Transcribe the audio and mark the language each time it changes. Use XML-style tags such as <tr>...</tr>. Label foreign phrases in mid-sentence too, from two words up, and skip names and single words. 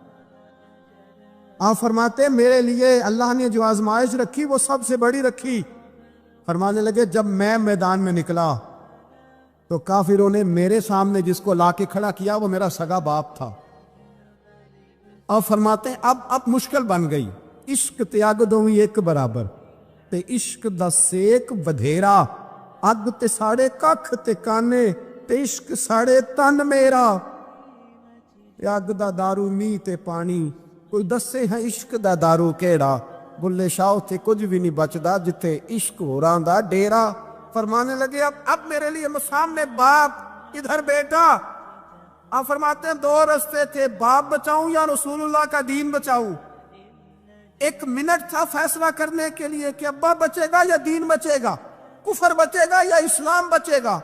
<ur>آپ فرماتے ہیں میرے لیے اللہ نے جو آزمائش رکھی وہ سب سے بڑی رکھی۔ فرمانے لگے جب میں میدان میں نکلا تو کافروں نے میرے سامنے جس کو لا کے کھڑا کیا وہ میرا سگا باپ تھا۔ آپ فرماتے ہیں اب مشکل بن گئی،</ur> <pa>عشق تیاگ دوویں ایک برابر، تے عشق دا سیک بدھیرا، اگ تے ساڑے ککھ تے کانے، تے عشق ساڑے تن میرا، اگ دا دارو می تے پانی، کوئی دسے ہیں عشق دا دارو کیڑا، بلے شاہ تے کچھ بھی نہیں بچدا جتھے عشق ہو رہا دا ڈیرا۔</pa> <ur>فرمانے لگے اب میرے لیے سامنے باپ، ادھر بیٹا۔ آپ فرماتے ہیں دو رستے تھے، باپ بچاؤں یا رسول اللہ کا دین بچاؤں۔ ایک منٹ تھا فیصلہ کرنے کے لیے کہ ابا بچے گا یا دین بچے گا، کفر بچے گا یا اسلام بچے گا۔</ur>